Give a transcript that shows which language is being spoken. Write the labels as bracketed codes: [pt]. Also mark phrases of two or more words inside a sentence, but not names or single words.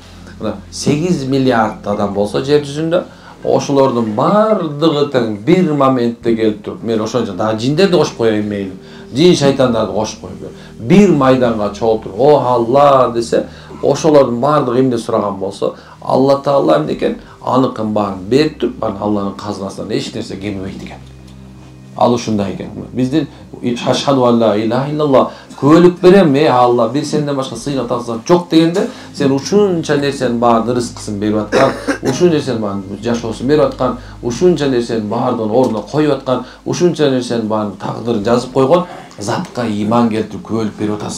[ky] Мына 8 миллиард адам болсо жер жүзүндө, ошолордун бардыгы тең бир моментте келип туруп, мен ошончо дагы жиндерди кошуп коеюн мейли. Жин шайтандарды кошуп коюп бир майданга чогултуруп, "О Алла" десе, ошолордун бардыгы эмне сураган болсо, Алла Таала эмне экен? Аныкын баарын берип туруп, Алланын казынасынан эч нерсе кемибейт экен. Ал ушундай экен. Биздин [ar] أشهد ألا إله إلا الله [ky] күбөлүк берем, Алла бир сенден башка сыйга тагсат жок дегенде, сен ушунча нерсенин баарын рызкысын берип аткан, ушунча нерсенин баарын жашоосун берип аткан, ушунча нерсенин баардыгын ордуна коюп аткан, ушунча нерсенин баарын тагдырын жазып койгон затка ыйман келтирип күбөлүк берип атасың.